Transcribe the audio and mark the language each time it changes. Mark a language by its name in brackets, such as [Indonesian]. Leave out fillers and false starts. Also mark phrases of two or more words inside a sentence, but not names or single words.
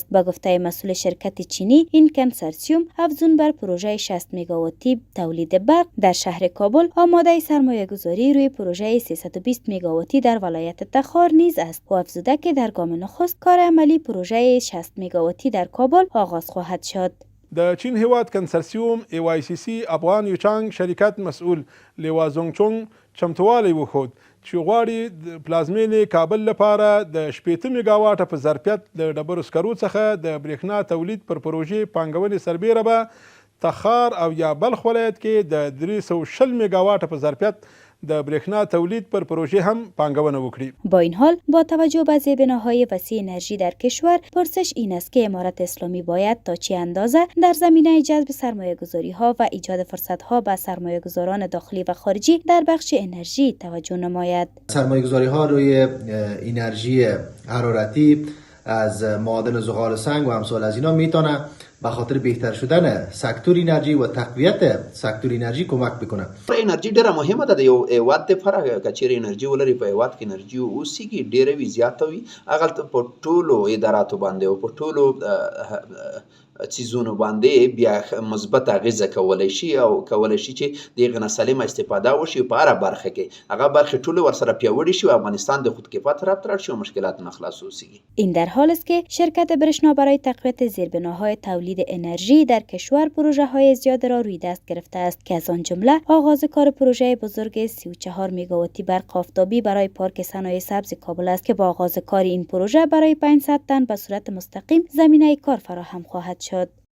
[Persian] با گفته مسئول شرکت چینی، این کنسرسیوم افزون بر پروژه 60 مگاواتی تولید برق در شهر کابل آماده سرمایه گذاری روی پروژه 320 مگاواتی در ولایت تخار نیز است و افزوده که در گام نخست کار عملی پروژه 60 مگاواتی در کابل آغاز خواهد شد. [Pashto] د چین هیواد کنسرسیوم AYCC افغان یوچانگ شرکت مسئول لیوا زونگچونگ چمتوالی وښود چې غواړي د پلازمینې کابل لپاره د 80 میگاواټه په ظرفیت د ډبرو سکرو څخه د برېښنا تولید پر پروژې پانګونې سربیره به تخار او یا بلخ ولایت کې د 360 میگاواټه په ظرفیت د برېښنا تولید پر پروژه هم پانګونه وکړي. [Persian] با این حال با توجه به زیربناهای وسیع انرژی در کشور، پرسش این است که امارت اسلامی باید تا چه اندازه در زمینه جذب سرمایه‌گذاری ها و ایجاد فرصت ها به سرمایه‌گذاران داخلی و خارجی در بخش انرژی توجه نماید. سرمایه‌گذاری ها روی انرژی حرارتی از معادن زغال سنگ و امثال از اینا میتونه به خاطر بهتر شدن سکتور انرژی و تقویت سکتور انرژی کمک بکنه. [Pashto] انرژي ډیره مهمه ده د یو هیواد لپاره. که چیرې انرژي ولري په هیواد کې انرژي اوسېږي ډیره وي زیاته وي هغلته په ټولو اداراتو باندې او په ټولو څیزونو باندې بیا مثبت اغیزه کولی شي او کولی شي چې د هغې نه سالمه استفاده وشي په هره برخه کې هغه برخې ټولې ورسره پیاوړې شي و افغانستان د خودکفا طرف ته رد شي و مشکلات نه خلاص اوسېږي. [Persian] این در حال است که شرکت برشنا برای تقویت زیربناهای تولید انرژی در کشور پروژه های زیاد را روی دست گرفته است که از آن جمله آغاز کار پروژه بزرگ 34 مگاواتی برق آفتابی برای پارک صنایع سبز کابل است که با آغاز کار این پروژه برای 500 تن به صورت مستقیم زمینه کار فراهم خواهد شد.